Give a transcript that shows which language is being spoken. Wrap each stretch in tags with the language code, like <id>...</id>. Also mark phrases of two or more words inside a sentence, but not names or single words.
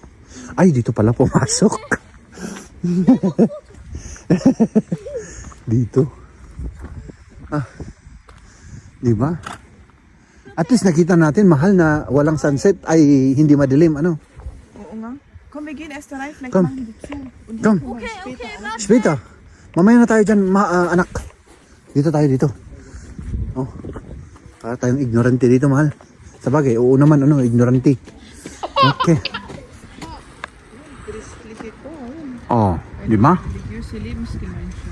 <tl>Ay, dito pala pumasok. Dito. Di ba?</tl> <en>At least</en> <tl>nakita natin, mahal, na walang sunset ay hindi madilim, Oo nga.</tl> <de>Komm, wir gehen erst rein, vielleicht Komm. machen die zu. Und Komm. dann später an. Spita,</de> <tl>mamaya na tayo dyan, anak. Dito tayo, dito. Oh. Para tayong ignorante dito, mahal. Sabagay, oo naman, ignorante. Okay. Christlich ito. Oh, di ba?</tl> <en>Religious Selimski Mansion.</en>